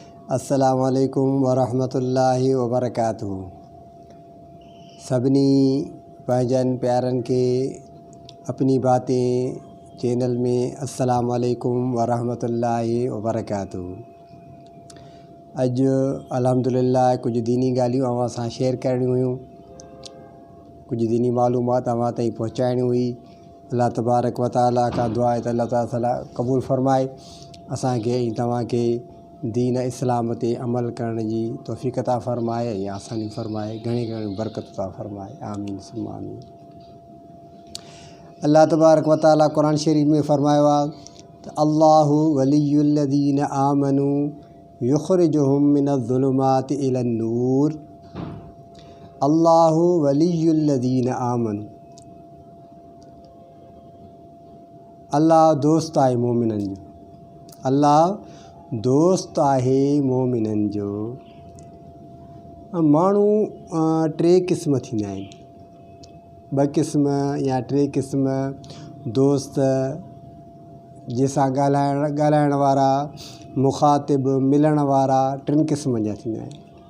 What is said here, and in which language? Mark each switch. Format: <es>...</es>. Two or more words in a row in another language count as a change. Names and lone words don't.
<ar>السلام عليكم ورحمة الله وبركاته.</ar> <sd>सभिनी भाईजान प्यारन के अपनी बातें चैनल में</sd> <ar>السلام عليكم ورحمة الله وبركاته.</ar> <sd>अज अल्हम्दुलिल्लाह कुछ दीनी गालियों अवां सां शेयर करणी हुयूं, कुछ दीनी मालूमात अवां ताईं पहुँचाइणी हुई।</sd> <ar>الله تبارك وتعالى</ar> <ur>का दुआ है</ur> <sd>त अल्लाह ताला क़बूल फरमाए असांखे ऐं तव्हांखे दीन इस्लाम ते अमल करण जी तौफ़ीक़ अता फ़रमाए या आसानी फ़रमाए, घणी घणी बरकत अता फ़रमाए,</sd> <ar>آمين ثم آمين. الله تبارك وتعالى</ar> <sd>कुरान शरीफ में फ़रमायो आहे त</sd> <ar>الله ولي الذين آمنوا يخرجهم من الظلمات إلى النور. الله ولي الذين آمنوا,</ar> <sd>अल्लाह दोस्त आहे मोमिननि जो। अल्लाह दोस्त आहे मोमिननि जो। माण्हू टे क़िस्म थींदा आहिनि, ॿ क़िस्म या टे क़िस्म दोस्त जंहिंसां ॻाल्हाइण वारा, मुखातिब मिलण वारा टिनि क़िस्मनि जा थींदा आहिनि।</sd>